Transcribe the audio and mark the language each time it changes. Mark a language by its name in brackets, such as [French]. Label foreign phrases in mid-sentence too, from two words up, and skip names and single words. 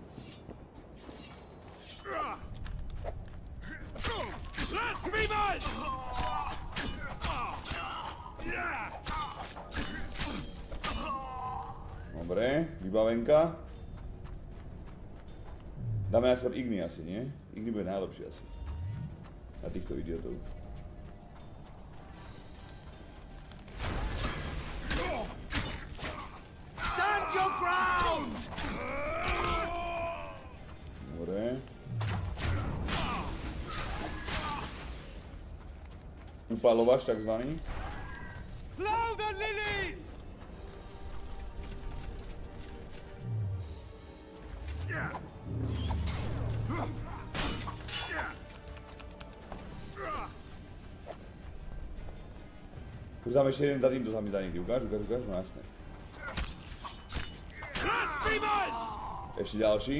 [Slovak] Dobre, vybavenka. Dáme najskôr Igni asi, nie? Igni bude najlepšie asi. Na týchto idiotov. [English] Stand your ground! [Slovak] Dobre. Upalovač takzvaný. [English] Blow the lilies! [Slovak] Už dáme ešte jeden za týmto sa mi zdá niekde. Ukáž, no jasné. Ešte ďalší.